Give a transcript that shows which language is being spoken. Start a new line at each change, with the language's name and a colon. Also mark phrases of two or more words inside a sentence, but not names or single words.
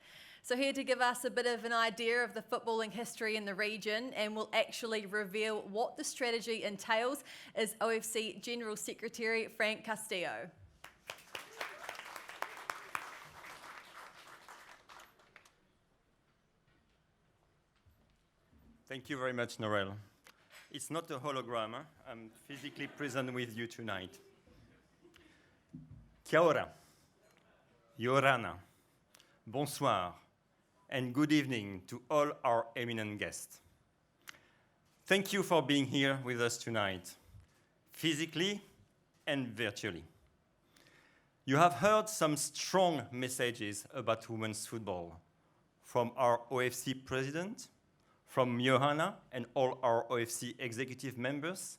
English: So here to give us a bit of an idea of the footballing history in the region and will actually reveal what the strategy entails is OFC General Secretary Frank Castillo. Thank you very much, Norel. It's not a hologram. I'm physically present with you tonight.
Māori: Kia ora,
French: Johanna, bonsoir,
English: and good evening to all our eminent guests. Thank you for being here with us tonight, physically and virtually. You have heard some strong messages about women's football from our OFC president, from Johanna and all our OFC executive members.